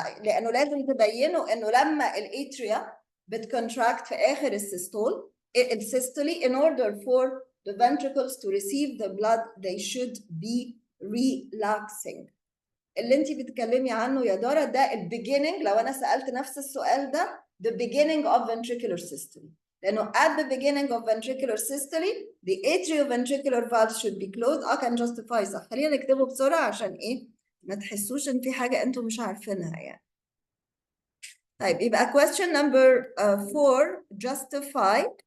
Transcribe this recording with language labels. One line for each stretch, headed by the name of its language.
Arabic: لأنه لازم تبينوا إنه لما الاتريا بتcontract في آخر السيستولي
English: in order for the ventricles to receive the blood they should be relaxing.
Arabic: اللي انت بتتكلمي عنه يا دارا ده beginning. لو أنا سألت نفس السؤال ده
English: the beginning of ventricular systole. لأنه at the beginning of ventricular systole the atrioventricular valves should be closed.
Arabic: كان
English: justify
Arabic: صح. خلينا نكتبه بسرعة عشان إيه ما تحسوش إن في حاجة أنتم مش عارفينها يعني. طيب يبقى
English: question number 4 justify